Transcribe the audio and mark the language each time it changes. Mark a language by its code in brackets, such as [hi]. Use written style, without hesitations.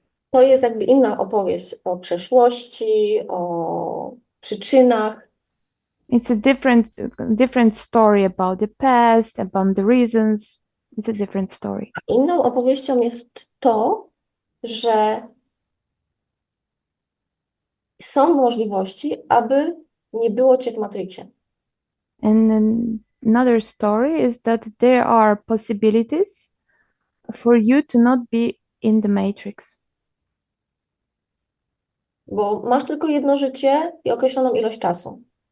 [pl] To jest jakby inna opowieść o przeszłości, o przyczynach. [en] It's a different story about the past, about the reasons. It's a different story. [pl] Inną opowieścią jest to, że są możliwości, aby nie było cię w Matrixie. [en] And another story is that there are possibilities for you to not be in the Matrix. [pl] Bo masz tylko jedno życie i określoną ilość czasu.